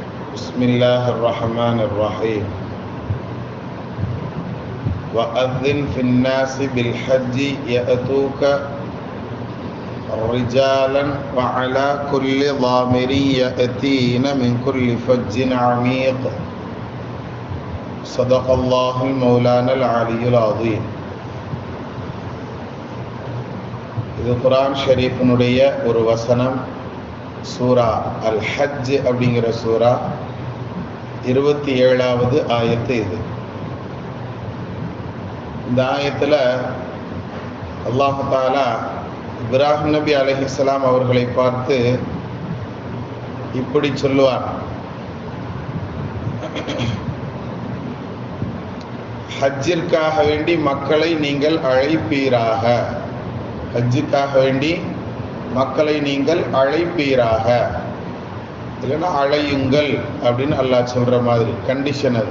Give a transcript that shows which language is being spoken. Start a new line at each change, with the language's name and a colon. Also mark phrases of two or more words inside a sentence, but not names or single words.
Arabic: بسم الله الرحمن الرحيم وأذن في الناس بالحج يأتوك رجالا وعلى كل ضامر يأتين من كل فج عميق صدق الله المولانا العلي العظيم.
Tamil: இது குர்ஆன் ஷரீஃபினுடைய ஒரு வசனம். சூரா அல் ஹஜ் அப்படிங்கிற சூரா 27வது ஆயத்து. இது இந்த ஆயத்தில்
Arabic: الله تعالى
Tamil: இப்ராஹிம் நபி அலைஹிஸ்ஸலாம் அவர்களை பார்த்து இப்படி சொல்லுவார், ஹஜ்ஜிற்காக வேண்டி மக்களை நீங்கள் அழைப்பீராக, ஹஜ்ஜுக்காக வேண்டி மக்களை நீங்கள் அழைப்பீராக, இல்லைன்னா அழையுங்கள் அப்படின்னு அல்லாஹ் சொல்ற மாதிரி கண்டிஷன் அது.